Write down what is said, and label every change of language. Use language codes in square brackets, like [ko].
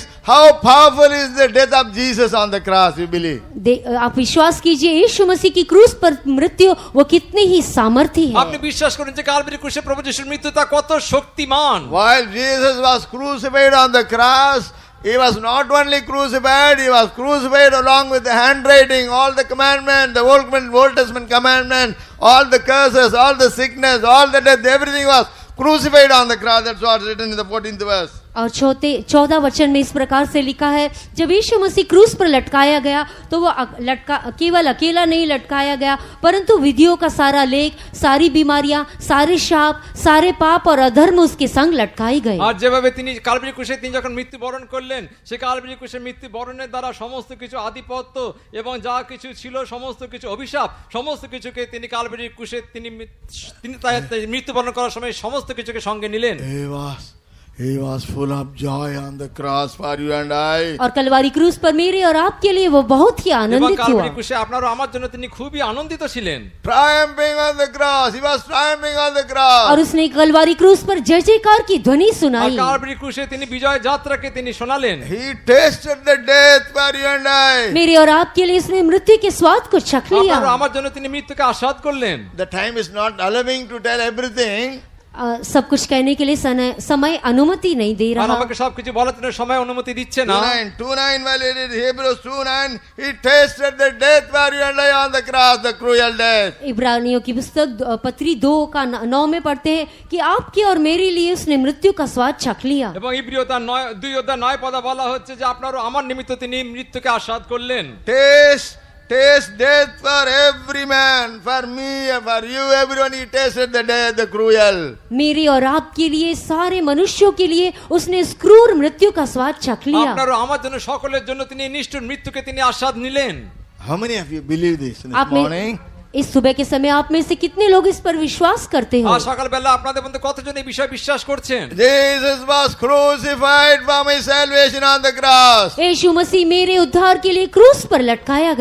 [en] How powerful is the death of Jesus on the cross, you believe? [hi] आप विश्वास कीजिए, यीशु मसीह की क्रूस पर मृत्यु वो कितनी ही सामर्थी है। [bn] আপনি বিশ্বাস করেন যে কালভারি ক্রুশে প্রভু যিশুর মৃত্যু তা কত শক্তিমান। [en] While Jesus was crucified on the cross, he was not only crucified, he was crucified along with the handwriting, all the commandments, the Old Testament commandments, all the curses, all the sickness, all the death, everything was crucified on the cross. That's what's written in the 14th verse. [hi] और 14 वचन में इस प्रकार से लिखा है, जब यीशु मसीह क्रूस पर लटकाया गया तो वो केवल अकेला नहीं लटकाया गया, परंतु विधियों का सारा लेख, सारी बीमारियां, सारे शाप, सारे पाप और अधर्म उसके संग लटकाई गए। [bn] আর যেভাবে তিনি কালভারি ক্রুশে তিনি যখন মৃত্যুবরণ করলেন, সেই কালভারি ক্রুশে মৃত্যুবরণের দ্বারা সমস্ত কিছু আধিপত্য এবং যা কিছু ছিল, সমস্ত কিছু অভিশাপ, সমস্ত কিছুকে তিনি কালভারি ক্রুশে তিনি মৃত্যুবরণ করার সময় সমস্ত কিছুকে সঙ্গে নিলেন। [en] He was full of joy on the cross for you and I. [hi] और कलवारी क्रूस पर मेरे और आपके लिए वो बहुत ही [bn] এবং [hi] आनंदित हुआ। [bn] কালভারি ক্রুশে আপনার আমার জন্য তিনি খুবই আনন্দিত ছিলেন। [en] Triumphing on the cross. He was triumphing on the cross. [hi] और उसने कलवारी क्रूस पर जय जयकार की ध्वनि [bn] আর [hi] सुनाई। [bn] কালভারি ক্রুশে তিনি বিজয় যাত্রাকে তিনি শোনালেন। [en] He tasted the death for you and I. [hi] मेरे और आपके लिए उसने मृत्यु के स्वाद को चख लिया। [bn] আপনার আমার জন্য তিনি মৃত্যুকে আস্বাদ করলেন। [en] The time is not allowing to tell everything. [hi] सब कुछ कहने के लिए समय अनुमति नहीं दे [bn] আর [hi] रहा। [bn] আমাকে সবকিছু বলার জন্য সময় অনুমতি দিচ্ছে না। [en] 2:9 while it is Hebrews 2:9, he tasted the death for you and I on the cross, the cruel death. [hi] इब्रानियों की पुस्तक पत्री 2 का 9 में पढ़ते हैं कि आपके और मेरे लिए उसने मृत्यु का स्वाद चख लिया। [bn] এবং ইব্রিয় তার 2 অধ্যায় 9 পদে বলা হচ্ছে যে আপনার ও আমার নিমিত্ত তিনি মৃত্যুকে আস্বাদ করলেন। [en] Taste death for every man, for me, for you, everyone. He tasted the death, the cruel. [hi] मेरे और आपके लिए, सारे मनुष्यों के लिए उसने इस क्रूर मृत्यु का स्वाद चख लिया। [bn] আপনার ও আমার জন্য সকলের জন্য তিনি নিষ্ঠুর মৃত্যুকে তিনি আস্বাদ নিলেন। [en] How many of you believe this this [hi] आप में- [en] morning? [hi] इस सुबह के समय आप में से कितने लोग इस पर विश्वास करते हो? [bn] আর সকালবেলা আপনাদের মধ্যে কতজন এই বিষয়ে বিশ্বাস করছেন? [en] Jesus was crucified for my salvation on the cross. [hi] यीशु मसीह मेरे उद्धार के लिए क्रूस पर लटकाया